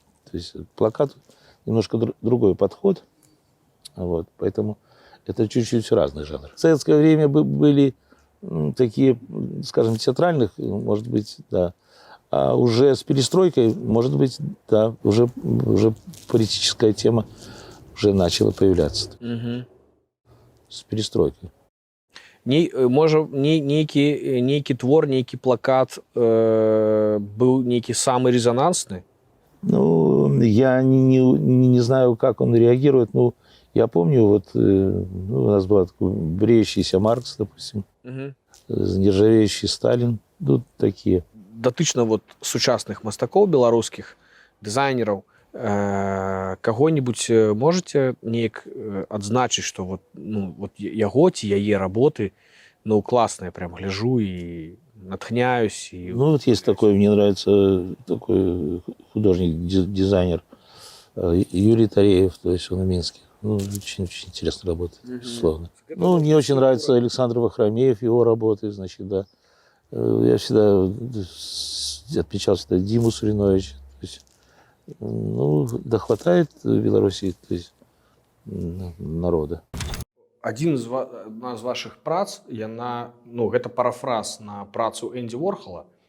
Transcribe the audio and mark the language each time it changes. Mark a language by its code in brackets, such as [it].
[ru] То есть плакат немножко другой подход. Вот, поэтому это чуть-чуть разный жанр. В советское время были такие, скажем, театральных, может быть, да. А уже с перестройкой, может быть, да, уже политическая тема уже начала появляться. Угу. С перестройкой. [be] Можа, нейкі твор, нейкі плакат быў нейкі самы резонансны? [ru] Ну, я не знаю, как он реагирует. Ну, я помню, вот ну, у нас был такой бреющийся Маркс, допустим, нержавеющий Сталин, ну, такие. [be] Датычна вот сучасных мастакоў беларускіх, дызайнераў, каго-нибудь можете неяк адзначыць, што вот, ну, вот яго ці яе работы, [ru] ну, классные, прям гляжу [be] и натхняюсь. И... [ru] Ну, вот есть такой, мне нравится такой художник, дизайнер Юрий Тареев, то есть он в Минске. Ну, очень интересно работает, безусловно. Ну, мне очень нравится Александр Вахромеев, его работы, значит, да. Я всегда отмечал всегда Диму Суриновича. То есть, ну, да, хватает в Беларуси, то есть, народа. [be] Адзін з вашых прац, яна, ну, гэта парафраз на працу Энді Уорхола.